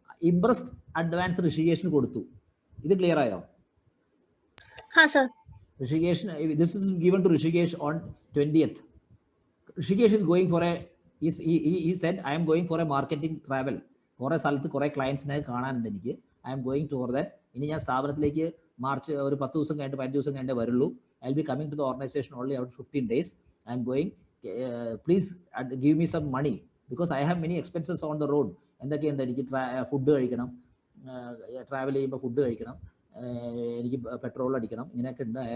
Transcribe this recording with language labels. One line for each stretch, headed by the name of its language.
Malayalam: Interest advance ഋഷികേഷിന് കൊടുത്തു. ഇത് clear ആയോ?
English: Rishikesh, this is given to Rishikesh on 20th. Rishikesh is going for a, he said, I am going for a marketing travel.
Malayalam: കുറെ സ്ഥലത്ത് കുറെ ക്ലയൻസിനെ കാണാനുണ്ട് എനിക്ക്.
English: I'm going to that.
Malayalam: ഇനി ഞാൻ സ്ഥാപനത്തിലേക്ക് മാർച്ച് ഒരു 10 ദിവസം കഴിഞ്ഞിട്ട് 15 ദിവസം കഴിഞ്ഞിട്ട് വരുള്ളൂ.
English: I will be coming to the organisation only out 15 days. I'm going, please give me some money because I have many expenses on the road.
Malayalam: എന്തൊക്കെയുണ്ട്, എനിക്ക് ഫുഡ് കഴിക്കണം, ട്രാവൽ ചെയ്യുമ്പോൾ ഫുഡ് കഴിക്കണം, എനിക്ക് പെട്രോൾ അടിക്കണം, ഇങ്ങനെയൊക്കെ ഉണ്ട്.